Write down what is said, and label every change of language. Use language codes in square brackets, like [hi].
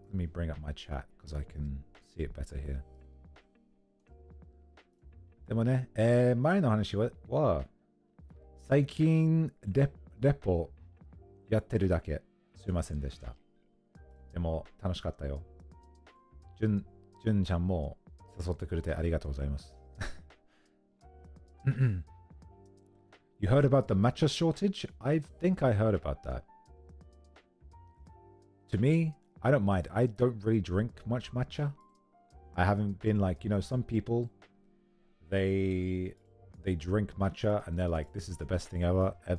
[en] Let me bring up my chat because I can see it better here. [ja] でもね、前の話は最近レポやってるだけ。すいませんでした。でも楽しかったよ。じゅんちゃんも誘ってくれてありがとうございます。 [en] You heard about the matcha shortage? I think I heard about that. To me, I don't mind. I don't really drink much matcha. I haven't been like, you know, some people, they drink matcha and they're like, this is the best thing ever.